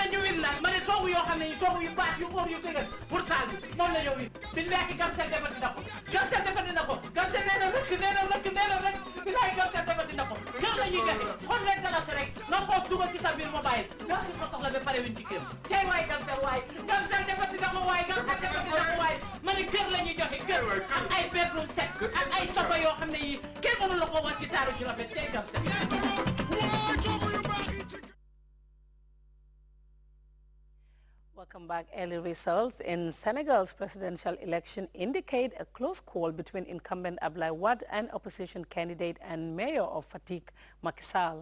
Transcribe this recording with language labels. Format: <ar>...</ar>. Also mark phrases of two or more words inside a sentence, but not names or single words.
<wo>ñu win la ma ne toogu yoo xam ne toogu yu baax yu óor yu dëgër pour saal bi moom la ñoo win billahi Gamcel defati na ko Gamcel defati na ko Gamcel nee na rek billahi Gamcel defati na ko kër la ñuy joxe $100 rek nga xoos dugal ci sa biir mobile ndax ci ko soxla ba pare win ci kër tey waay Gamcel defati na ko waay Gamcel defati na ko waay ma ne kër la ñuy joxe kër ak ay</wo> <en>bedroom set</en> <wo>ak ay sofa yoo xam ne yi kenn mënu la ko wax ci taaru ci rafet tey Gamcel.</wo> <en>Welcome back. Early results in Senegal's presidential election indicate a close call between incumbent Abdoulaye Wade and opposition candidate and mayor of Fatick, Macky Sall.</en>